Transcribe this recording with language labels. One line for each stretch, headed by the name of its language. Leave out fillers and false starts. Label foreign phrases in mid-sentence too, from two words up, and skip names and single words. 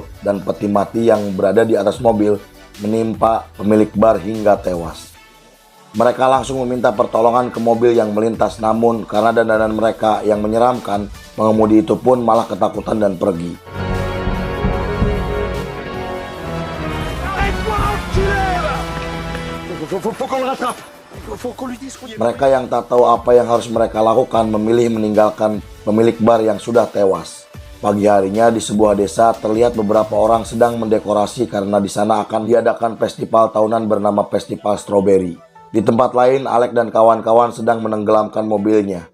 Indonesian: Dan peti mati yang berada di atas mobil menimpa pemilik bar hingga tewas. Mereka langsung meminta pertolongan ke mobil yang melintas, namun karena dandanan mereka yang menyeramkan, pengemudi itu pun malah ketakutan dan pergi.
French: Faut qu'on le rattrape. Faut qu'on lui dise qu'on y est.
Indonesian: Mereka yang tak tahu apa yang harus mereka lakukan memilih meninggalkan pemilik bar yang sudah tewas. Pagi harinya di sebuah desa terlihat beberapa orang sedang mendekorasi karena di sana akan diadakan festival tahunan bernama Festival Strawberry. Di tempat lain, Alex dan kawan-kawan sedang menenggelamkan mobilnya.